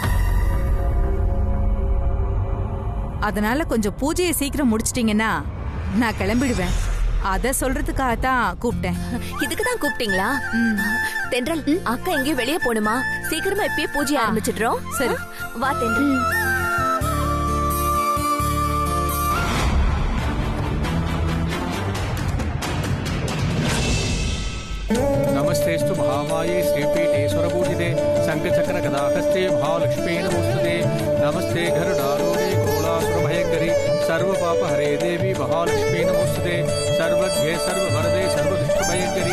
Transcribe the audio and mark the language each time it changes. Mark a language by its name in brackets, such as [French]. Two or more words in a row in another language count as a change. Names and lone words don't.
[Tamil] அதனால கொஞ்சம் பூஜையை சீக்கிரம் முடிச்சிட்டீங்கன்னா நான் கிளம்பிடுவேன். அத சொல்றதுக்காகத்தான் கூப்பிட்டேன். இதுக்கு தான் கூப்பிட்டீங்களா? தென்றல், அக்கா எங்கேயும் வெளியே போணுமா? சீக்கிரமா இப்பயே பூஜை ஆரம்பிச்சிடுறோம். சரி வா தென்றல். [Sanskrit] नमस्तेस्तु महामाये श्रीपीठेश्वर पूजिते शंखचक्र गदाहस्ते महालक्ष्मी नमोस्तुते नमस्ते गरुडारूढे कोलासुर भयंकरी सर्वपाप हरे देवी महालक्ष्मी नमोस्तुते सर्वज्ञे सर्ववरदे सर्वदुष्ट भयंकरी